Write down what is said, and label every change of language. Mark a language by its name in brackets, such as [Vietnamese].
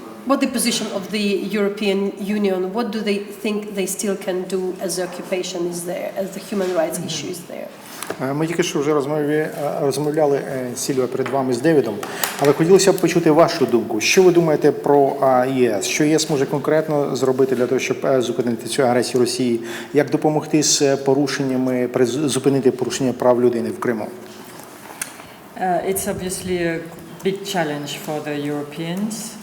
[English] What the position of the European Union? What do they think they still can do as the occupation is there, as the human rights issue is there? [Ukrainian] Ми тільки що вже розмовляли, Сільвія, перед вами з Девідом, але хотілося б почути вашу думку. Що ви думаєте про ЄС? Що ЄС може конкретно зробити для того, щоб зупинити цю агресію Росії? Як допомогти з порушеннями, зупинити порушення прав людини в Криму? [English] It's obviously a big challenge for the Europeans.